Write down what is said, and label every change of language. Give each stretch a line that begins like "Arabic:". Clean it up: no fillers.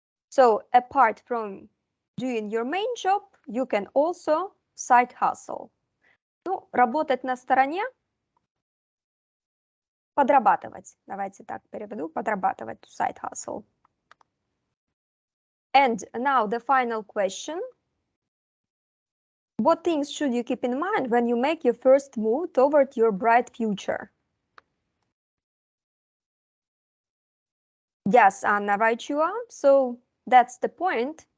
English: So apart from doing your main job, you can also side hustle.
Russian: Ну, работать на стороне, подрабатывать. Давайте так переведу, подрабатывать,
English: to side hustle. And now the final question. What things should you keep in mind when you make your first move toward your bright future? Yes, Anna, right you are. So that's the point.